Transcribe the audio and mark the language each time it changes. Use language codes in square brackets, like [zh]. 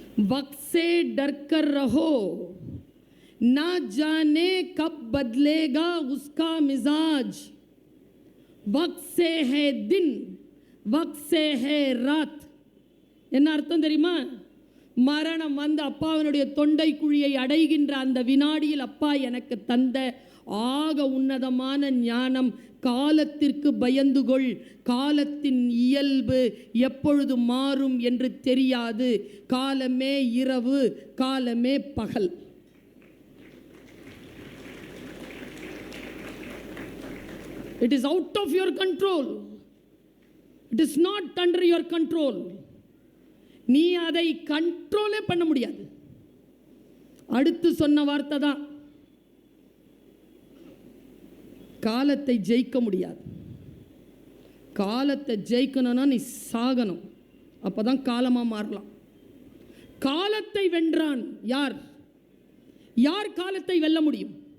[hi] वक्से डर कर रहो, ना जाने कब बदलेगा उसका मिजाज, वक्त से है दिन, वक्त से है रात. [ta] என்ன அர்த்தம் தெரியுமா? மரணம் அப்பாவினுடைய தொண்டை குழியை அடைகின்ற அந்த வினாடியில் அப்பா எனக்கு தந்த ஆக உன்னதமான ஞானம், காலத்திற்கு பயந்து கொள், காலத்தின் இயல்பு எப்பொழுது மாறும் என்று தெரியாது, காலமே இரவு, காலமே பகல். [en] It is out of your control. It is not under your control. [ta] நீ அதை கண்ட்ரோலே பண்ண முடியாது. அடுத்து சொன்ன வார்த்தை தான், காலத்தை ஜெயிக்க முடியாது. காலத்தை ஜெயிக்கணும்னா நீ சாகணும், அப்பதான் காலமா மாறலாம். காலத்தை வென்றான் யார்? யார் காலத்தை வெல்ல முடியும்?